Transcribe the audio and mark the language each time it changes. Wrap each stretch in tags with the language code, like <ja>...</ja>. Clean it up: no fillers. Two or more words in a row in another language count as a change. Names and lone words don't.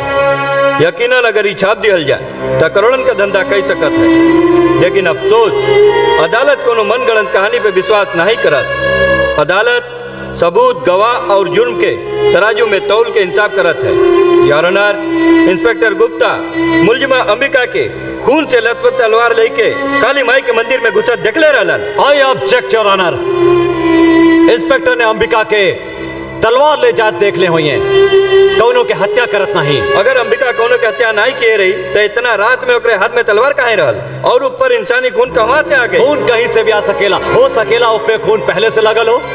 <bho>यकीनन अगर ई छाप दिहल जाए तो करोड़न का धंधा कई सकत है, लेकिन अफसोस अदालत कोनो मनगढ़ंत कहानी पे विश्वास नहीं करत। अदालत सबूत, गवाह और जुर्म के तराजू में तौल के इंसाफ करत है।</bho> <en>Your Honor,</en> <bho>इंस्पेक्टर गुप्ता मुलजिमा अंबिका के खून से लथपथ तलवार लेके काली माई के मंदिर में घुसत देखले रहलन।</bho> <en>I object Your Honor.</en> <bho>इंस्पेक्टर ने अंबिका के तलवार ले जात देख ले हुई है, कौनों के हत्या करत नहीं। अगर अंबिका कौनों के हत्या नहीं किए रही तो इतना रात में ओकरे हाथ में तलवार काहे रहल? और ऊपर इंसानी खून कहाँ से आ गए? खून कहीं से भी आ सकेला, हो सकेला ऊपर खून पहले से लगल हो।</bho>